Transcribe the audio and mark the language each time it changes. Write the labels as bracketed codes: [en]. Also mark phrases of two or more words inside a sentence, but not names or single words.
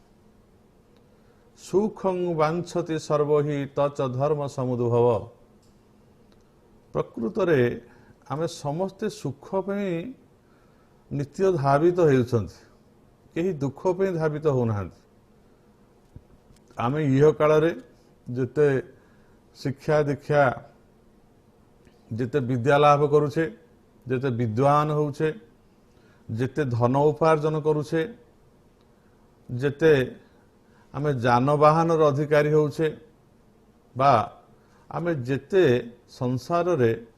[sa] सुखं वांछति सर्वहि तच धर्म समुद्भव। [or] ପ୍ରକୃତ ରେ ଆମେ ସମସ୍ତେ ସୁଖ ପେ ନିତ୍ୟ ଧାବିତ ହେଉଛନ୍ତି, କେହି ଦୁଖ ପେ ଧାବିତ ହୁଅନ୍ତି। ଆମେ ଇହ କାଳ ରେ ଯେତେ ଶିକ୍ଷା ଦୀକ୍ଷା ଯେତେ ବିଦ୍ୟା ଲାଭ କରୁଛେ, ଯେତେ ବିଦ୍ୱାନ ହେଉଛେ, ଯେତେ ଧନ ଉପାର୍ଜନ କରୁଛେ, ଯେତେ ଆମେ ଯାନବାହନର ଅଧିକାରୀ ହେଉଛେ, ବା ଆମେ ଯେତେ ସଂସାରରେ